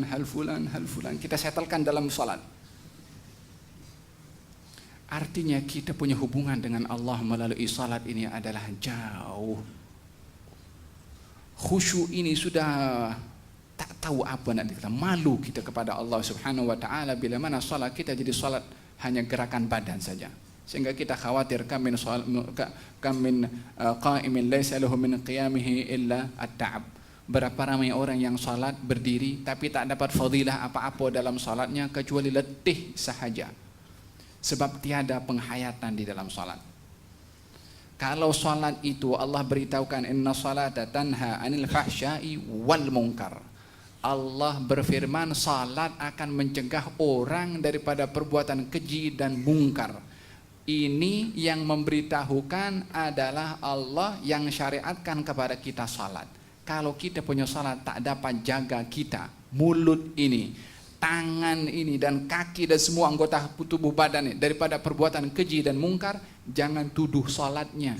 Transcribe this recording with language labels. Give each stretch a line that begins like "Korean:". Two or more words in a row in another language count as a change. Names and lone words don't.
Malay: Kita setelkan dalam salat. Artinya kita punya hubungan dengan Allah melalui salat ini adalah jauh. Khusyuk ini sudah tak tahu apa nak dikata. Malu kita kepada Allah
Arabic: سبحانه وتعالى
Malay: bila mana salat kita jadi salat hanya gerakan badan saja, sehingga kita khawatir
Arabic: كم من قائم ليس له من قيامه إلا التعب.
Malay: Berapa ramai orang yang salat berdiri tapi tak dapat fadilah apa-apa dalam salatnya kecuali letih sahaja, sebab tiada penghayatan di dalam salat. Kalau salat itu Allah beritahukan
Arabic: إن الصلاة تنهى عن الفحشاء والمنكر.
Malay: Allah berfirman salat akan mencegah orang daripada perbuatan keji dan mungkar. Ini yang memberitahukan adalah Allah yang syariatkan kepada kita salat. Kalau kita punya salat tak dapat jaga kita, mulut ini, tangan ini dan kaki dan semua anggota tubuh badan ini daripada perbuatan keji dan mungkar, jangan tuduh salatnya.